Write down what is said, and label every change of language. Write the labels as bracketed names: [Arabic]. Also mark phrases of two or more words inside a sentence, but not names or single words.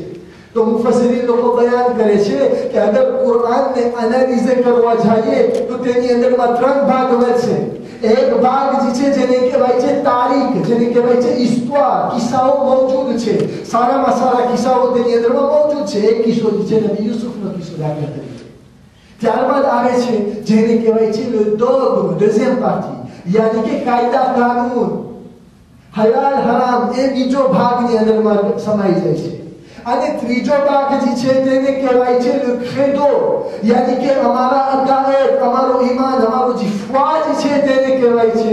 [Gujarati] તો મુફસ્સિરીન લોકો બયાન કરે છે કે અગર કુરાનને એનાલિઝ કરવા જઈએ તો તેની અંદરમાં 3 ભાગ મળશે. એક ભાગ જે છે જેને કહેવાય છે તારીખ, જેને કહેવાય છે ઇસ્તવાર, કિસ્સાઓ મોજૂદ છે, સારામાં સારા કિસ્સાઓ તેની અંદરમાં મોજૂદ છે. એક કિસ્સો છે નબી યુસુફનો કિસ્સો દાખલા તરીકે. ત્યારબાદ આવે છે જેને કહેવાય છે [French] le dogme, deuxième partie, [Gujarati] યાની કે કાયદા કાનૂન, હલાલ હરામ, એ બીજો ભાગની અંદરમાં સમાઈ જાય છે. અને 3જો ભાગ જે છે તેને કહેવાય છે [French] le credo, [Gujarati] યાની કે અમારા અકાયદ, અમારો ઈમાન, અમારો જે ફ્વા છે તેને કહેવાય છે.